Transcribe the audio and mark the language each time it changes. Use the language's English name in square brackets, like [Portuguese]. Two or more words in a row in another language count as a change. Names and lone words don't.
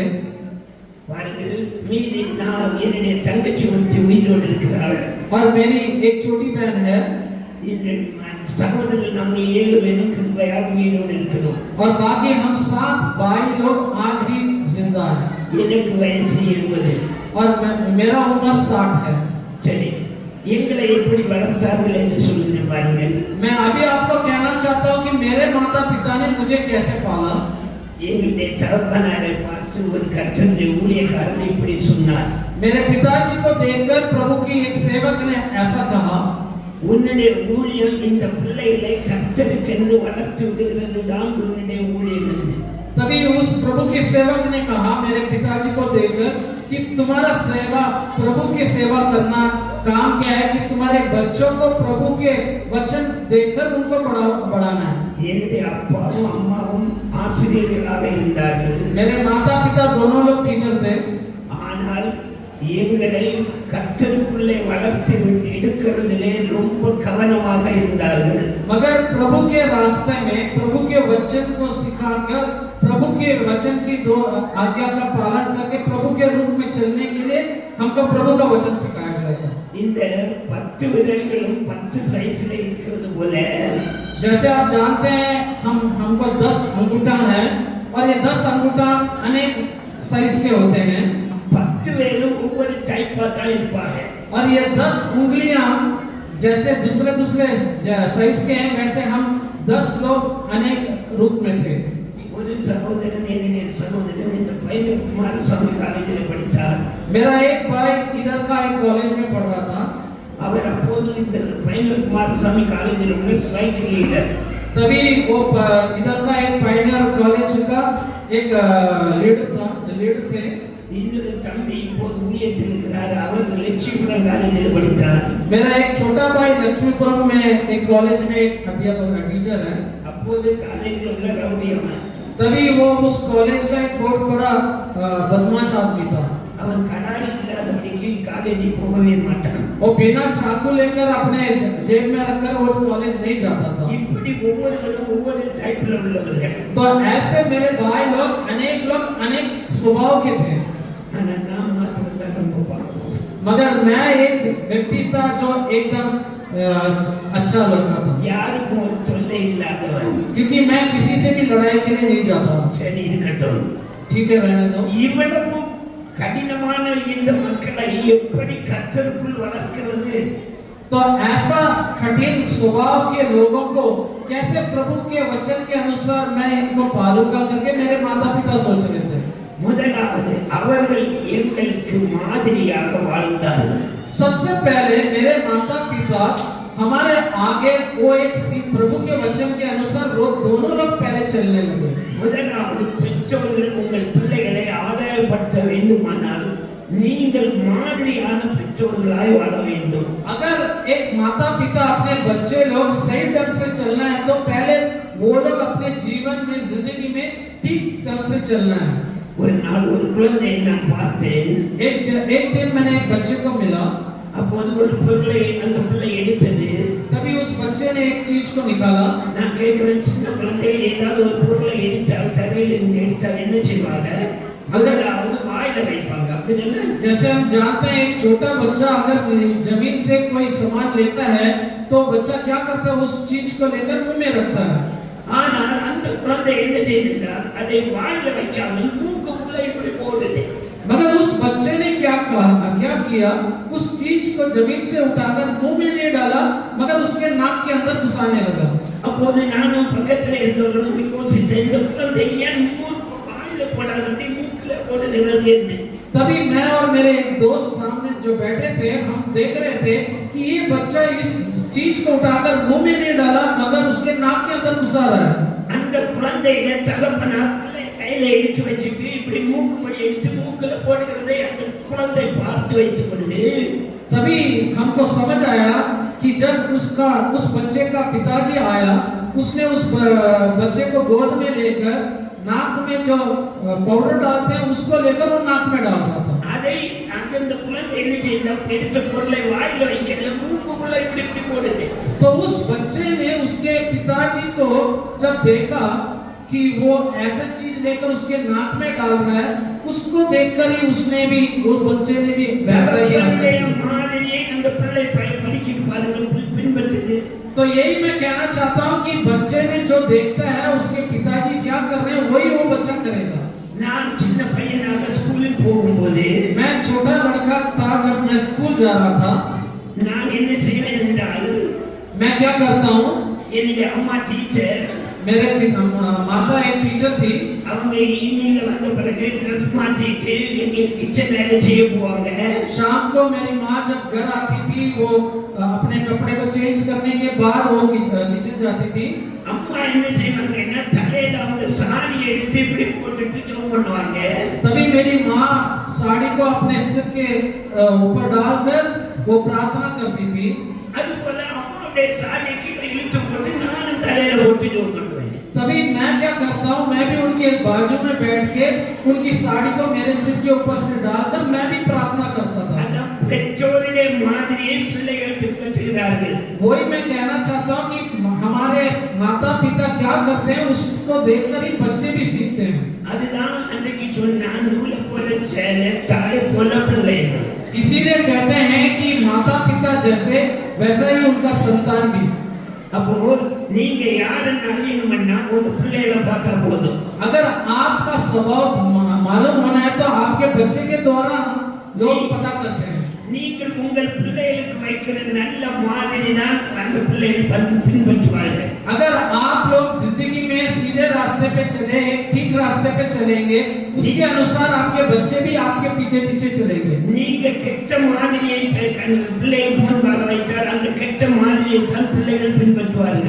[Tamil] பாருங்கள், மீதி நான் என்னுடைய தங்கச்சி ஒருத்தி உயிரோடு இருக்கிறாள். [Hindi] और मेरी एक छोटी बहन है. [Tamil] சகோதரர்கள் நாங்கள் 7 பேரும் கிருபையால் உயிரோடு இருக்கிறோம். [Hindi] और बाकी हम 7 भाई लोग आज भी जिंदा हैं. [Tamil] எனக்கு வயசு 70. [Hindi] और मेरा उम्र 60 है. [Tamil] சரி, எங்களை எப்படி வளர்த்தார்கள் என்று சொல்லுகிறேன் பாருங்கள். [Hindi] मैं अभी आपको कहना चाहता हूँ कि मेरे माता पिता ने मुझे कैसे पाला. [Tamil] என்னுடைய தகப்பனாரை பார்த்து ஒரு கர்த்தருடைய ஊழியக்காரன் இப்படி சொன்னார். [Hindi] मेरे पिताजी को देखकर प्रभु की एक सेवक ने ऐसा कहा, [Tamil] உன்னுடைய ஊழியம் இந்த பிள்ளைகளை கர்த்தருக்கென்று வளர்த்து விடுகிறது தான் உன்னுடைய ஊழியம் என்று. [Hindi] तभी उस प्रभु के सेवक ने कहा मेरे पिताजी को देखकर कि तुम्हारा सेवा, प्रभु की सेवा करना काम क्या है कि तुम्हारे बच्चों को प्रभु के वचन देकर उनको बढ़ाना है. [Tamil] என்னுடைய அப்பாவும் அம்மாவும் ஆசிரியர்களாக இருந்தார்கள். [Hindi] मेरे माता पिता दोनों लोग टीचर थे. [Tamil] ஆனால் எங்களை கர்த்தருக்குள்ளே வளர்த்து எடுக்கிறதிலே ரொம்ப கவனமாக இருந்தார்கள். [Hindi] मगर प्रभु के रास्ते में प्रभु के वचन को सिखाकर, प्रभु के वचन की 2 आज्ञा का पालन करके प्रभु के रूप में चलने के लिए हमको प्रभु का वचन सिखाया गया था. [Tamil] இந்த 10 விரல்களும் 10 சைஸ்ல இருக்கிறது போல, [Hindi] जैसे आप जानते हैं हमको 10 अंगूठा है और ये 10 अंगूठा अनेक साइज के होते हैं. [Tamil] 10 பேரும் ஒவ்வொரு டைப்பா தான் இருப்பாங்க. [Hindi] और ये 10 उंगलियां जैसे दूसरे साइज के हैं, वैसे हम 10 लोग अनेक रूप में थे. [Tamil] ஒரு சகோதரன், என்னுடைய சகோதரன் இந்த பையன் குமாரசாமி காலேஜில் படித்தார். [Hindi] मेरा एक भाई इधर का एक कॉलेज में पढ़ रहा था. [Tamil] அவர் அப்போது இந்த பையன் குமாரசாமி காலேஜில் உள்ள [English] strike leader. [Hindi] तभी वो इधर का एक पायनियर कॉलेज का एक लीडर थे. [Tamil] இன்னொரு தம்பி இப்போது ஊழியத்தில் இருக்கிறார். அவர் லட்சுமிபுரம் காலேஜில் படித்தார். [Hindi] मेरा एक छोटा भाई लक्ष्मीपुरम में एक कॉलेज में एक अध्यापक टीचर है. [Tamil] அப்போது காலேஜில் உள்ள ரவுடியவன். [Hindi] तभी वो उस कॉलेज का एक बहुत बड़ा बदमाश आदमी था. [Tamil] அவன் கடாரி இல்லாதபடிக்கு காலேஜில் போகவே மாட்டான். [Hindi] वो बिना चाकू लेकर अपने जेब में रखकर वो कॉलेज नहीं जाता था. [Tamil] இப்படி இப்படி ஒவ்வொருவரும் ஒவ்வொரு டைப்ல உள்ளவர்கள். [Hindi] तो ऐसे मेरे भाई लोग अनेक स्वभाव के थे, [Tamil] ஆனா நான் மாத்திரம் தான் ரொம்ப பாவம். [Hindi] मगर मैं एक व्यक्ति था जो एकदम अच्छा लड़का था, [Tamil] யாருக்கும் ஒரு தொல்லை இல்லாதவன். [Hindi] क्योंकि मैं किसी से भी लड़ाई के लिए नहीं जाता हूँ। [Tamil] சரி இருக்கட்டும். [Hindi] ठीक है, रहने दो। [Tamil] இவ்வளவு கடினமான இந்த மக்களை எப்படி கர்த்தருக்குள் வளர்க்கிறது? [Hindi] तो ऐसा कठिन स्वभाव के लोगों को कैसे प्रभु के वचन के अनुसार मैं इनको पालूंगा करके मेरे माता पिता सोच रहे थे। [Tamil] முதலாவது அவர்கள் எங்களுக்கு மாதிரியாக வாழ்ந்தார்கள். [Hindi] सबसे पहले मेरे माता पिता हमारे आगे वो एक प्रभु के वचन के अनुसार दोनों लोग पहले चलने लगे। [Tamil] முதலாவது பெற்றோர்கள் உங்கள் பிள்ளைகளை ஆதாயப்படுத்த வேண்டுமானால் நீங்கள் மாதிரியான பெற்றோர்களாய் வாழ வேண்டும். [Hindi] अगर एक माता पिता अपने बच्चे लोग सही ढंग से चलना है तो पहले वो लोग अपने जीवन में जिंदगी में ठीक ढंग से चलना है। [Tamil] ஒரு நாள் ஒரு குழந்தையை நான் பார்த்தேன். [Hindi] एक दिन मैंने एक बच्चे को मिला, [Tamil] அப்போது ஒரு பொருளை அந்த பிள்ளை எடுத்தது. [Hindi] तभी उस बच्चे ने एक चीज को निकाला। [Tamil] நான் கேட்கிறேன், சின்ன குழந்தை ஏதாவது ஒரு பொருளை எடுத்தால் தரையில் இருந்து எடுத்தால் என்ன செய்வாங்க? அதாவது வாயில வைப்பாங்க, அப்படிதானே? [Hindi] जैसे हम जानते हैं एक छोटा बच्चा अगर जमीन से कोई सामान लेता है तो बच्चा क्या करता है, उस चीज को लेकर मुंह में रखता है। [Tamil] ஆனால் அந்த குழந்தை என்ன செய்தார்? அதை வாயில வைக்காமல் மூக்குக்குள்ள இப்படி போடுது. [Hindi] मगर उस बच्चे ने क्या किया, उस चीज को जमीन से उठाकर मुंह में नहीं डाला मगर उसके नाक के अंदर घुसाने लगा। [Tamil] அப்போது நானும் பக்கத்துல இருந்தவர்களும் யோசித்தேன், இந்த குழந்தை ஏன் மூக்கு வாயில போடாது, அப்படி மூக்குல போடுகிறது என்று. [Hindi] तभी मैं और मेरे एक दोस्त सामने जो बैठे थे, हम देख रहे थे कि ये बच्चा इस चीज को उठाकर मुंह में नहीं डाला मगर उसके नाक के अंदर घुसा रहा है। [Tamil] அந்த குழந்தையிட தகப்பனார் கையில எடுத்து வச்சுட்டு இப்படி மூக்கு படி எடுத்து மூக்குல போடுகிறதை அந்த குழந்தை பார்த்து வைத்துக் கொண்டு, [Hindi] तभी हमको समझ आया कि जब उस बच्चे का पिताजी आया, उसने उस बच्चे को गोद में लेकर नाक में जो पाउडर डालते हैं उसको लेकर वो नाक में डाल रहा था। [Tamil] அதை அந்த குழந்தை என்ன செய்தார்? எடுத்த பொருளை வாயில வைக்கிறது, மூக்குக்குள்ள இப்படி இப்படி போடுது. [Hindi] तो उस बच्चे ने उसके पिताजी को जब देखा कि वो ऐसा चीज लेकर उसके नाक में डाल रहा है, उसको देखकर ही उसने भी, वो बच्चे ने भी वैसा ही [Tamil] மாதிரியே அந்த பிள்ளை படிக்குது பாருங்க, பின்பற்றுது. [Hindi] तो यही मैं कहना चाहता हूँ कि बच्चे ने जो देखता है उसके पिताजी क्या कर रहे हैं वही वो बच्चा करेगा। [Tamil] நான் சின்ன பையனாக ஸ்கூலுக்கு போகும்போது, [Hindi] मैं छोटा लड़का था जब मैं स्कूल जा रहा था, [Tamil] நான் என்ன செய்வேன் என்றால், [Hindi] मैं क्या करता हूँ, [Tamil] என்னுடைய அம்மா டீச்சர், [Hindi] मेरे माता एक टीचर थी, [Tamil] அவங்க ஈவினிங்ல வந்த பிறகு ட்ரெஸ் மாத்திட்டு எங்க கிச்சன் வேலை செய்ய போவாங்க. [Hindi] शाम को मेरी माँ जब घर आती थी वो अपने कपड़े को चेंज करने के बाद वो किचन जाती थी। [Tamil] அம்மா என்ன செய்வாங்கன்னா தலையில அவங்க சாரி எடுத்து இப்படி போட்டுட்டு ஜெபம் பண்ணுவாங்க. [Hindi] तभी मेरी माँ साड़ी को अपने सिर के ऊपर डालकर वो प्रार्थना करती थी। [Tamil] அதுபோல அம்மாவுடைய சாரியை கீழே இழுத்து போட்டு நானும் தலையில போட்டு ஜெபம் பண்ணுவேன். [Hindi] तभी मैं क्या करता हूँ, मैं भी उनके बाजू में बैठ के उनकी साड़ी को मेरे सिर के ऊपर से डालकर मैं भी प्रार्थना करता था। [Tamil] பெற்றோருடைய மாதிரியை பிள்ளைகள் பின்பற்றுகிறார்கள். [Hindi] वही मैं कहना चाहता हूँ कि हमारे माता पिता क्या करते हैं उसको देखकर ही बच्चे भी सीखते हैं। [Tamil] அதுதான் அன்னைக்கு சொன்னான், நூலை போல சேலை தாயை போல பிள்ளை. [Hindi] इसीलिए कहते हैं कि माता पिता जैसे वैसा ही उनका संतान भी। [Tamil] அப்போ நீங்க யாருன்னு அறியணும்னா உங்க பிள்ளைகளை பார்த்தா போதும். [Hindi] अगर आपका स्वभाव मालूम होना है तो आपके बच्चे के द्वारा लोग पता करते हैं। [Tamil] நீங்கள் உங்கள் பிள்ளைகளுக்கு வைக்கிற நல்ல மாதிரி தான் அந்த பிள்ளைகள் பின்பற்றுவார்கள். [Hindi] अगर आप लोग जिंदगी में सीधे रास्ते पे चले, ठीक रास्ते पे चलेंगे, उसके अनुसार आपके बच्चे भी आपके पीछे पीछे चलेंगे। [Tamil] நீங்க கெட்ட மாதிரியை பிள்ளைகளுக்கு முன்பாக வைத்தால் அந்த கெட்ட மாதிரியை தான் பிள்ளைகள் பின்பற்றுவார்கள்.